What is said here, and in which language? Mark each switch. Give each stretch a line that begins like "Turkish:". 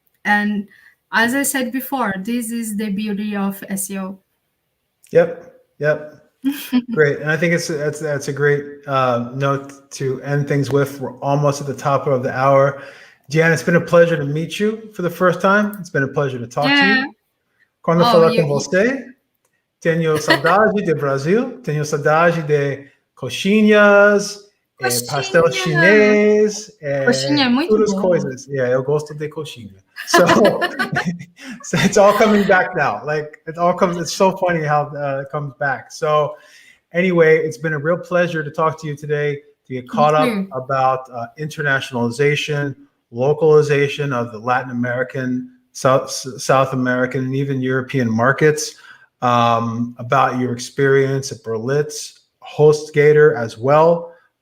English: And as I said before, this is the beauty of SEO. Yep. Great. And I think that's a great note to end things with. We're almost at the top of the hour. Gianna, it's been a pleasure to meet you for the first time. It's been a pleasure to talk to you.
Portuguese: Quando falar com você, tenho saudade de Brasil, tenho saudade de coxinhas, pastel chinês, coxinha é muito todas bom. Coisas. Yeah, eu gosto de coxinha.
English: So, so it's all coming back now. Like it's so funny how it comes back. So anyway, it's been a real pleasure to talk to you today, to get caught up about internationalization, localization of the Latin American, South American, and even European markets, about your experience at Berlitz, Hostgator as well.